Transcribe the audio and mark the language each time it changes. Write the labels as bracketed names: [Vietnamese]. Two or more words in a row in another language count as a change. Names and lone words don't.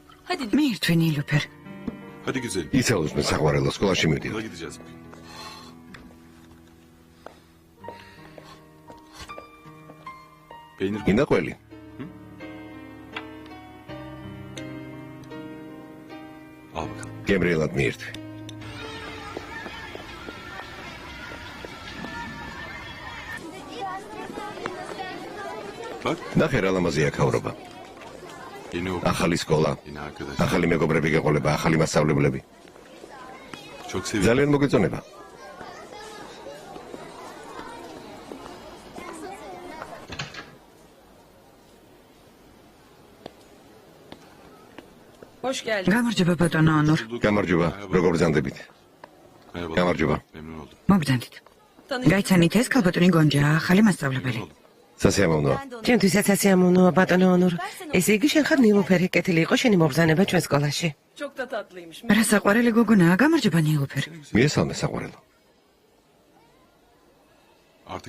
[Georgian] მიირთვი ნილუფერ. [Turkish] Hadi güzelim. [Georgian] იცა უსმენ საყვარელო სკოლაში [Turkish] Okula [Georgian] მივდივარ. [Turkish] gideceğiz bugün. Peynir [Georgian] გინდა ყველი? [Turkish] al bakalım. [Georgian] გემრიელად მიირთვი. [Turkish] Bak [Georgian] ნახე რა ლამაზია ქავრობა. [Turkish] yeni okul. [Georgian] ახალი სკოლა, [Turkish] Yeni arkadaş. [Georgian] ახალი მეგობრები გეყოლება, ახალი მასწავლებლები. [Turkish] Çok seviyorum. [Georgian] ძალიან მოგეწონება. გამარჯობა ბატონო ანურ. გამარჯობა, როგორ ბრძანდებით? [Turkish] Merhaba. [Georgian] გამარჯობა. [Turkish] Memnun oldum. [Georgian] მოგბრძანდით. გაიცანით ეს ქალბატონი გონჯაა, ახალი მასწავლებელი. სასიამოვნოა. ჩემთვისაც ასიამოვნოა ბატონო ანურ. ესე იგი შენ ხარ ნილუფერი, კეთილი იყო შენი მობრძანება ჩვენ სკოლაში. რა საყვარელი გოგონაა, გამარჯობა ნილუფერ. მიესალმე საყვარელო. [Turkish] Artık